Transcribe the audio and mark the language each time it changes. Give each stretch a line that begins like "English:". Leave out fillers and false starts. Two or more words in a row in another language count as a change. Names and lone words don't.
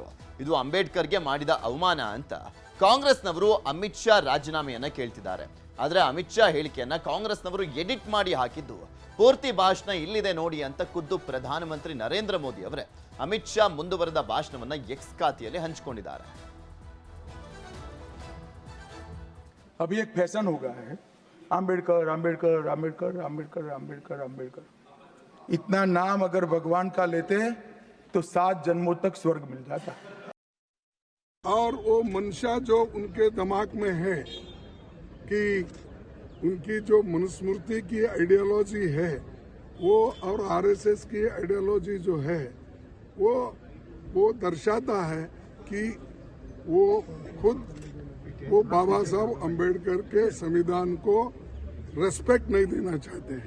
Kannada: ಇದು ಅಂಬೇಡ್ಕರ್ಗೆ ಮಾಡಿದ ಅವಮಾನ ಅಂತ ಕಾಂಗ್ರೆಸ್ನವರು ಅಮಿತ್ ಶಾ ರಾಜೀನಾಮೆಯನ್ನ ಕೇಳ್ತಿದ್ದಾರೆ. ಆದರೆ ಅಮಿತ್ ಶಾ ಹೇಳಿಕೆಯನ್ನ ಕಾಂಗ್ರೆಸ್ನವರು ಎಡಿಟ್ ಮಾಡಿ ಹಾಕಿದ್ದು. ಪೂರ್ತಿ ಭಾಷಣ ಇಲ್ಲಿದೆ ನೋಡಿ ಅಂತ ಖುದ್ದು ಪ್ರಧಾನಮಂತ್ರಿ ನರೇಂದ್ರ ಮೋದಿ ಅವರೇ ಅಮಿತ್ ಶಾ ಮುಂದುವರೆದ ಭಾಷಣವನ್ನ ಎಕ್ಸ್ ಖಾತೆಯಲ್ಲಿ ಹಂಚಿಕೊಂಡಿದ್ದಾರೆ.
Hindi: अभी एक फैशन हो गया है, आम्बेडकर आम्बेडकर आम्बेडकर आम्बेडकर आम्बेडकर आम्बेडकर। इतना नाम अगर भगवान का लेते तो 7 जन्मों तक स्वर्ग मिल जाता। और वो मंशा जो उनके दिमाग में है कि उनकी जो मनुस्मृति की आइडियोलॉजी है वो और आरएसएस की आइडियोलॉजी जो है वो दर्शाता है कि वो खुद वो बाबा साहब अम्बेडकर के संविधान को रेस्पेक्ट नहीं देना चाहते हैं।